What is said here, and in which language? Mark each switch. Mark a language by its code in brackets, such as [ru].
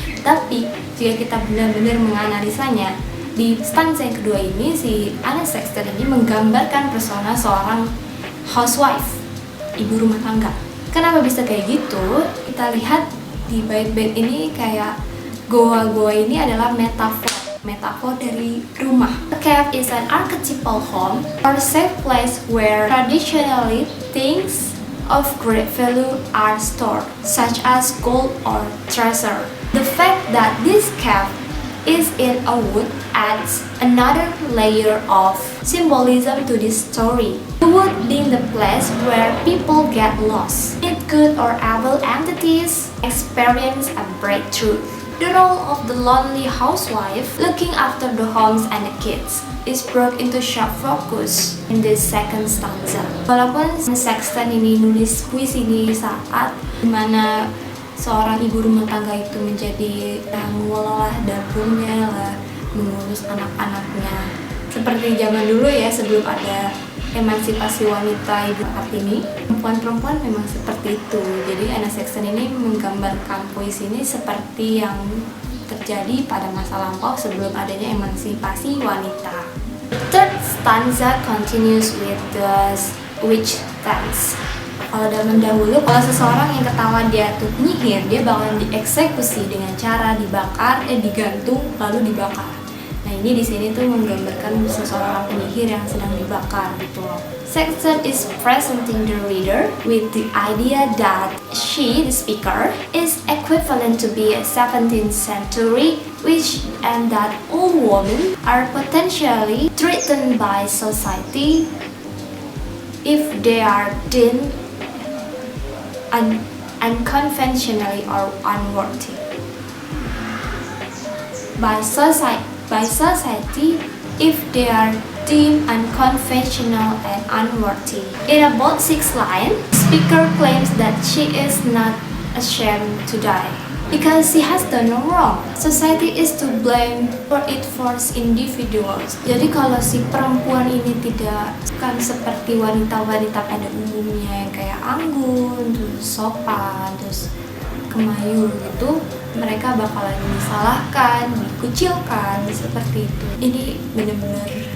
[id] Tapi jika kita benar-benar menganalisanya, di stanza yang kedua ini si Anne Sexton ini menggambarkan persona seorang housewife, ibu rumah tangga. Kenapa bisa kayak gitu? Kita lihat di bait-bait ini kayak goa-goa ini adalah metafor dari rumah. [en] A cave is an archetypal home or safe place where traditionally things of great value are stored, such as gold or treasure. The fact that this cave is in a wood adds another layer of symbolism to this story. The wood being the place where people get lost, meet good or evil entities, experience a breakthrough. The role of the lonely housewife looking after the homes and the kids is brought into sharp focus in this second stanza. [id] Walaupun Sexton ini nulis puisi di saat dimana seorang ibu rumah tangga itu menjadi mengelola dapurnya lah, mengurus anak-anaknya seperti zaman dulu ya, sebelum ada emansipasi wanita ibu Kartini, perempuan-perempuan memang seperti itu. Jadi Anne Sexton ini menggambarkan puisi ini seperti yang terjadi pada masa lampau sebelum adanya emansipasi wanita. [en] The third stanza continues with the witch dance. [id] Kalau zaman dahulu, kalau seseorang yang ketahuan dia tuh penyihir, dia bakalan dieksekusi dengan cara digantung lalu dibakar. Nah ini di sini tuh menggambarkan seseorang penyihir yang sedang dibakar gitu loh. [en] Sexton is presenting the reader with the idea that she, the speaker, is equivalent to be a 17th century witch and that all women are potentially threatened by society if they are deemed unconventionally or unworthy. By society if they are deemed unconventional and unworthy. In about 6 lines, speaker claims that she is not ashamed to die because she has done no wrong. Society is to blame for it force individuals. [id] Jadi kalau si perempuan ini tidak kan seperti wanita-wanita pada umumnya yang kayak anggun, terus sopan, terus kemayu gitu, mereka bakalan disalahkan, dikucilkan seperti itu. Ini benar-benar